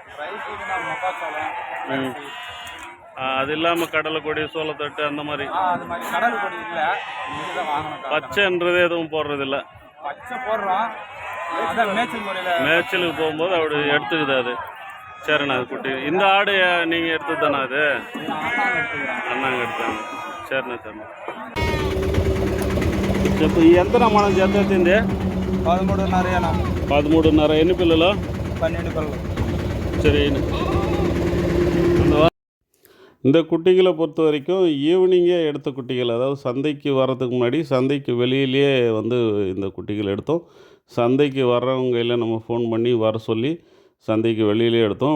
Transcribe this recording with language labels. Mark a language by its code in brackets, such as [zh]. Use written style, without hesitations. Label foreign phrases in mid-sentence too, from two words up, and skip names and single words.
[ta] அது இல்லாமல் கடலை கொடி, சோளத்தட்டு அந்த மாதிரி பச்சைன்றது எதுவும் போடுறதில்ல? மேய்ச்சலுக்கு போகும்போது அப்படி எடுத்துக்குது அது. சரிண்ணா. அது குட்டி இந்த ஆடு நீங்கள் எடுத்தது தானே? அது அண்ணாங்க எடுத்தாங்க. சரிண்ணா சரிண்ணா. [te] చెప్పు ఎంత మనం జత ఎత్తింది? 13.5 ఎన్ని పిల్లలు? 12 పిల్లలు. [ta] சரி. இந்த குட்டிகளை பொறுத்த வரைக்கும் ஈவினிங்கே எடுத்த குட்டிகள், அதாவது சந்தைக்கு வர்றதுக்கு முன்னாடி சந்தைக்கு வெளியிலேயே வந்து இந்த குட்டிகள் எடுத்தோம். சந்தைக்கு வர்றவங்க நம்ம ஃபோன் பண்ணி வர சொல்லி சந்தைக்கு வெளியிலே எடுத்தோம்.